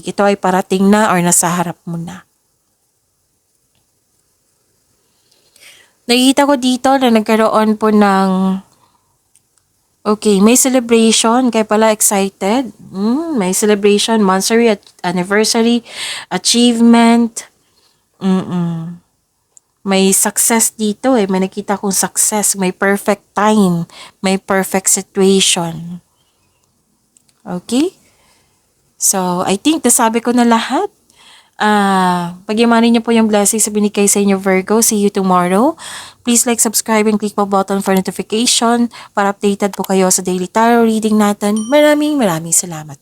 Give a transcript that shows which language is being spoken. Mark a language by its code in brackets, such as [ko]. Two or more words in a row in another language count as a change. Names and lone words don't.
[tl] Ito ay parating na or nasa harap mo na. Nakikita ko dito na nagkaroon po ng may celebration. Kaya pala excited. May celebration, monthsary, anniversary, achievement. May success dito May nakita kong success. May [en] perfect time. [tl] May [en] perfect situation. [tl] Okay? [en] So, I think [tl] nasabi ko na lahat. Pagyamanin niyo po yung blessings na binigay sa inyo, Virgo. [en] See you tomorrow. Please like, subscribe, and click po button for notification [tl] para updated po kayo sa [en] daily tarot reading [tl] natin. Maraming salamat.